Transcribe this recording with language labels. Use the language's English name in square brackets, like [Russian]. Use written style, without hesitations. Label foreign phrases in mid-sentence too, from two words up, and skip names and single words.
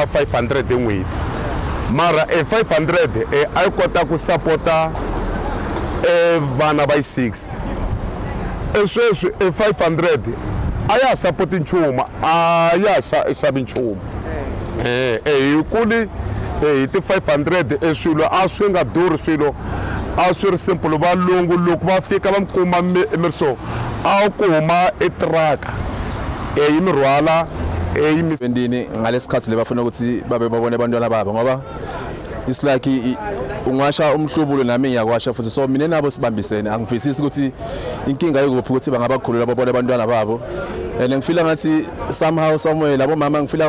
[Tsonga] 500 hi n'hweti mara 500 a yi kota ku sapota vana va 6 sweswi 500 a ya sapoti nchumu a ya xavi nchumu hi kuli hi ti 500 swilo a swi nga durhi swilo a swi ri simple valungu loko va fika va mi kuma miriso a kuma etraka yi mi rhwala yi mi [Zulu] endini ngalesikhathi lebafuna ukuthi babe babone abantwana babo ngoba [English] it's like [Zulu] ungasha umhlubulo nami ngiyakwasha futhi so mina nabo sibambisene angivisisi ukuthi inkinga yokuphi ukuthi bangabakhulula babone abantwana babo and ngifila ngathi [English] somehow somewhere [Zulu] labo mama ngifila